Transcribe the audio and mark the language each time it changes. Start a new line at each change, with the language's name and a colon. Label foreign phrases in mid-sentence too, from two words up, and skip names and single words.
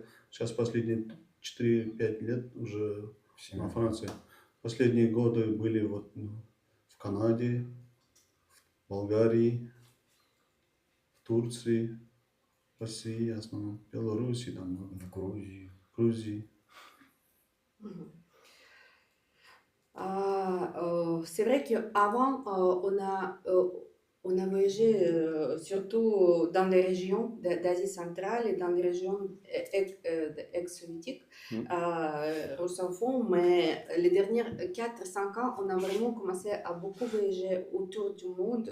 Russian: Сейчас последние 4-5 лет уже на Франции. Последние годы были вот в Канаде, в Болгарии, в Турции, в России, в основном, в Беларуси, там, В Грузии. Грузии.
French: C'est vrai qu'avant, on a voyagé surtout dans les régions d'Asie centrale et dans les régions ex-soviétiques, russophones, mais les dernières 4-5 ans, on a vraiment commencé à beaucoup voyager autour du monde.